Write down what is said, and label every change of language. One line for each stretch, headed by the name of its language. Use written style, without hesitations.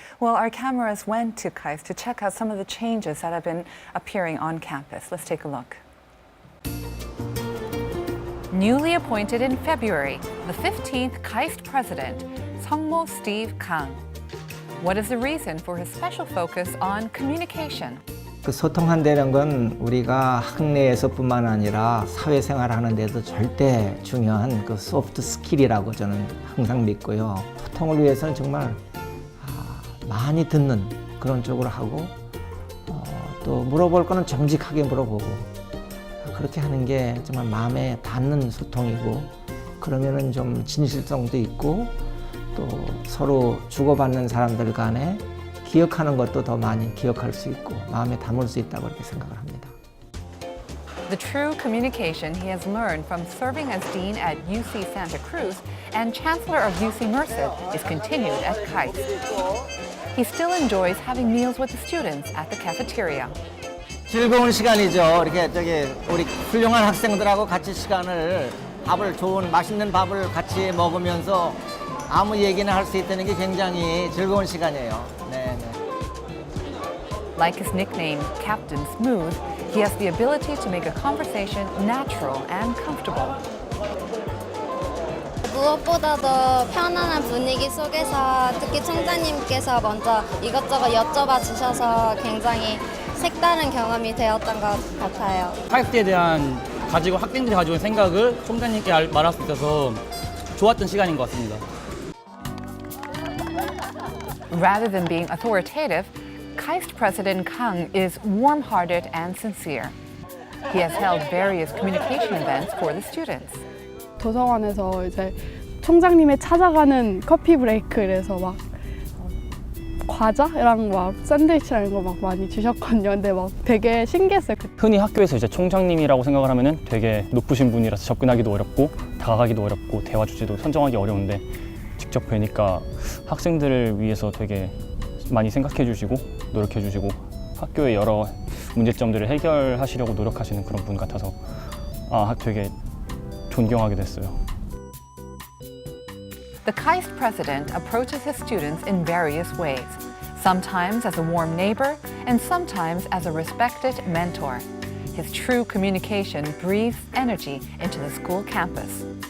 English: Well, our cameras went to KAIST to check out some of the changes that have been appearing on campus. Let's take a look. Newly appointed in February, the 15th KAIST president, Sung-mo Steve Kang. What is the reason for his special focus on communication?
Korean: 그 소통한다는 건 우리가 학내에서뿐만 아니라 사회생활 하는데도 절대 중요한 그 소프트 스킬이라고 저는 항상 믿고요. 소통을 위해서는 정말 많이 듣는 그런 쪽으로 하고 또 물어볼 거는 정직하게 물어보고 그렇게 하는 게 정말 마음에 닿는 소통이고 그러면은 좀 진실성도 있고 또 서로 주고받는 사람들 간에 기억하는 것도 더 많이 기억할 수 있고 마음에 담을 수 있다고 그렇게 생각을 합니다.
English: The true communication he has learned from serving as dean at UC Santa Cruz and chancellor of UC Merced is continued at KAIST. He still enjoys having meals with the students at the cafeteria.
Korean: 즐거운 시간이죠. 이렇게 우리 훌륭한 학생들하고 같이 시간을 좋은 맛있는 밥을 같이 먹으면서 아무 얘기나 할 수 있다는 게 굉장히 즐거운 시간이에요. 네.
English: Like his nickname, Captain Smooth, he has the ability to make a conversation natural and comfortable.
Korean: 무엇보다도 편안한 분위기 속에서 특히 총장님께서 먼저 이것저것 여쭤봐 주셔서 굉장히 색다른 경험이 되었던 것 같아요. 카이스트에 대한 학생들이 가지고 있는 생각을 총장님께 말할 수 있어서 좋았던 시간인 것 같습니다.
English: Rather than being authoritative, KAIST President Kang is warm-hearted and sincere. He has held various communication events for the students.
Korean: 도서관에서 이제 총장님의 찾아가는 커피 브레이크에서 막 과자랑 막 샌드위치랑 이런 거 막 많이 주셨거든요. 근데 막 되게 신기했어요. 흔히 학교에서 이제 총장님이라고 생각을 하면은 되게 높으신 분이라서 접근하기도 어렵고 다가가기도 어렵고 대화 주제도 선정하기 어려운데 직접 뵈니까 학생들을 위해서 되게 많이 생각해 주시고 노력해 주시고 학교의 여러 문제점들을 해결하시려고 노력하시는 그런 분 같아서 되게 존경하게 됐어요.
English: The KAIST president approaches his students in various ways, sometimes as a warm neighbor and sometimes as a respected mentor. His true communication breathes energy into the school campus.